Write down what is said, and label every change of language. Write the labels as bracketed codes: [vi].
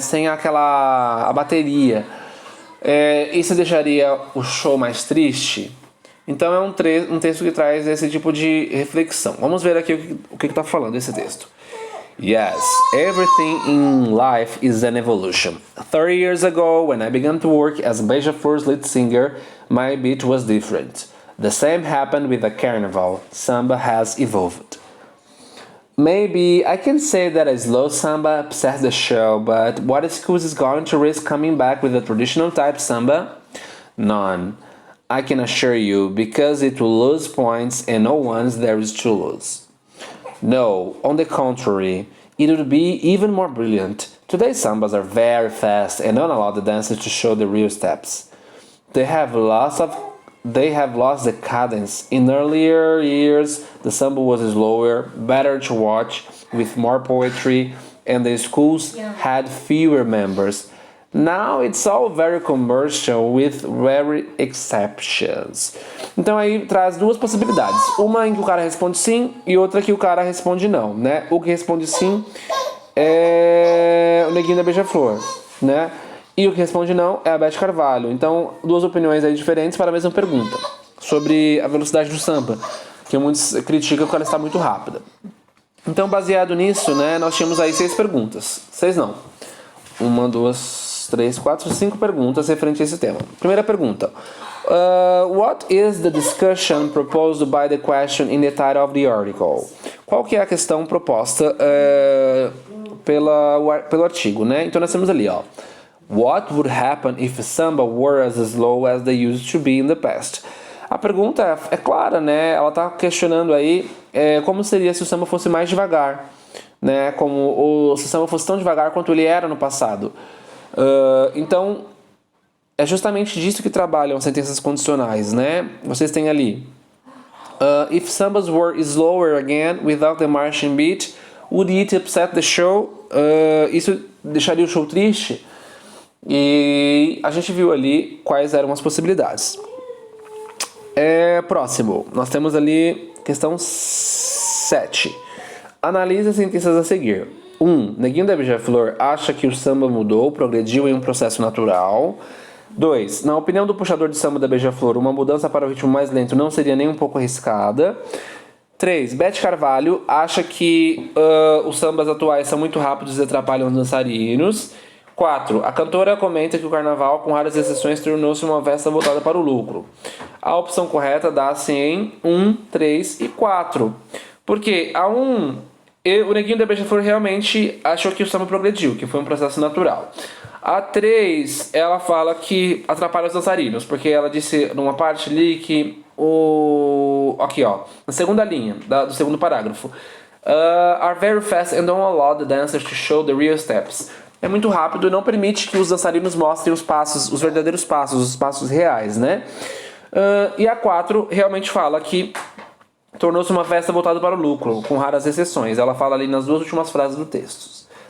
[pt] Sem a bateria, isso deixaria o show mais triste? Então é um texto que traz esse tipo de reflexão. Vamos ver aqui o que está falando esse texto. [en] Yes, everything in life is an evolution. 30 years ago, when I began to work as Beija-Flor's lead singer, my beat was different. The same happened with the carnival. Samba has evolved. Maybe I can say that a slow samba upsets the show, but what excuse is going to risk coming back with a traditional type samba? None. I can assure you, because it will lose points and no one's there is to lose. No, on the contrary, it would be even more brilliant. Today's sambas are very fast and don't allow the dancers to show the real steps. They have lost the cadence. In earlier years, the samba was slower, better to watch, with more poetry, and the schools had fewer members. Now it's all very commercial with rare exceptions. [pt] Então aí traz duas possibilidades. Uma em que o cara responde sim e outra que o cara responde não, né? O que responde sim é o Neguinho da Beija-Flor, né? E o que responde não é a Beth Carvalho. Então, duas opiniões aí diferentes para a mesma pergunta. Sobre a velocidade do samba, que muitos criticam que ela está muito rápida. Então, baseado nisso, né, nós tínhamos aí 6 perguntas. 6 não. 1, 2, 3, 4, 5 perguntas referente a esse tema. Primeira pergunta. [en] What is the discussion proposed by the question in the title of the article? [pt] Qual que é a questão proposta pelo artigo, né? Então, nós temos ali, ó. [en] What would happen if samba were as slow as they used to be in the past? [pt] A pergunta é clara, né? Ela está questionando aí como seria se o samba fosse mais devagar, né? Se o samba fosse tão devagar quanto ele era no passado. Então, é justamente disso que trabalham as sentenças condicionais, né? Vocês têm ali [en] if sambas were slower again without the marching beat, would it upset the show? [pt] Isso deixaria o show triste? E a gente viu ali quais eram as possibilidades. Próximo, nós temos ali questão 7. Analise as sentenças a seguir. 1. Neguinho da Beija-Flor acha que o samba mudou, progrediu em um processo natural. 2. Na opinião do puxador de samba da Beija-Flor, uma mudança para o ritmo mais lento não seria nem um pouco arriscada. 3. Beth Carvalho acha que os sambas atuais são muito rápidos e atrapalham os dançarinos. 4. A cantora comenta que o carnaval, com raras exceções, tornou-se uma festa voltada para o lucro. A opção correta dá-se em 1, 3 e 4. Porque a 1, o Neguinho da Beija-Flor realmente achou que o samba progrediu, que foi um processo natural. A 3, ela fala que atrapalha os dançarinos, porque ela disse numa parte ali que aqui, ó, na segunda linha do segundo parágrafo. [en] Are very fast and don't allow the dancers to show the real steps. [pt] É muito rápido e não permite que os dançarinos mostrem os passos, os verdadeiros passos, os passos reais, né? E a 4 realmente fala que tornou-se uma festa voltada para o lucro, com raras exceções. Ela fala ali nas duas últimas frases do texto.